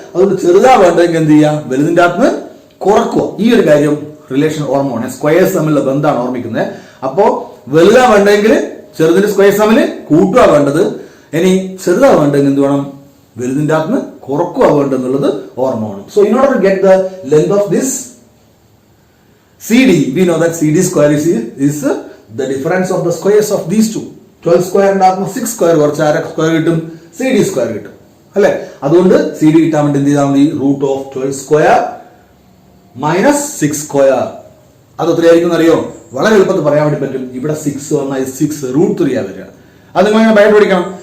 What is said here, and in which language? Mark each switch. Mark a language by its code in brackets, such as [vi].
[ml] അതുകൊണ്ട് ചെറുതാ വേണ്ടെങ്കിൽ എന്ത് ചെയ്യുക? വലുതിന്റെ അകത്ത് കുറക്കുക. ഈ ഒരു കാര്യം റിലേഷൻ ഓർമ്മയാണ്. സ്ക്വയേഴ്സ് തമ്മിലുള്ള ബന്ധമാണ് ഓർമ്മിക്കുന്നത്. അപ്പോ വലുതാ വേണ്ടെങ്കിൽ ചെറുതിന്റെ സ്ക്വയേഴ്സ് തമ്മിൽ കൂട്ടുക വേണ്ടത്. ഇനി ചെറുതാ വേണ്ടെങ്കിൽ എന്ത് വേണം? വലുതിന്റെ അകത്ത് കുറക്കുക വേണ്ടെന്നുള്ളത് ഓർമ്മ വേണം. [en] So in order to get the length of this CD, we know that CD square is the difference of the squares of these two. 12 square and 6 square [ml] കുറച്ച് ആര സ്ക്വയർ കിട്ടും? CD square കിട്ടും അല്ലെ? അതുകൊണ്ട് CD കിട്ടാൻ വേണ്ടി എന്ത് ചെയ്താൽ മതി? Root of 12 square minus 6 square. അത് എത്രയായിരിക്കും അറിയോ? വളരെ എളുപ്പത്തിൽ പറയാൻ വേണ്ടി പറ്റും. ഇവിടെ 6 വന്നാൽ 6 √3 ആ വരിക. അത് നിങ്ങൾ ഇങ്ങനെ ഭയം പഠിക്കണം.